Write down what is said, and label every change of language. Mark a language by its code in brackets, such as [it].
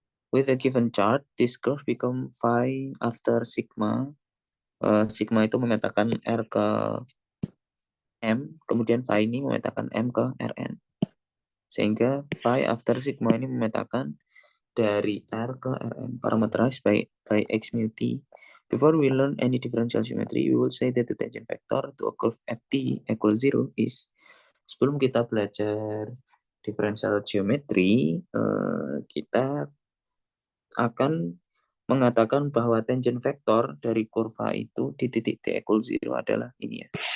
[en] With a given chart, this curve become phi after sigma. [id] Sigma itu memetakan R ke M, kemudian phi ini memetakan M ke Rn. Sehingga phi after sigma ini memetakan dari R ke Rn, [en] parameterized by [id] X mu t. [en] Before we learn any differential geometry, we will say that the tangent vector to a curve at t equals 0 is. [id] Sebelum kita belajar differential geometry, kita akan mengatakan bahwa tangent vektor dari kurva itu di titik t equal 0 adalah ini ya.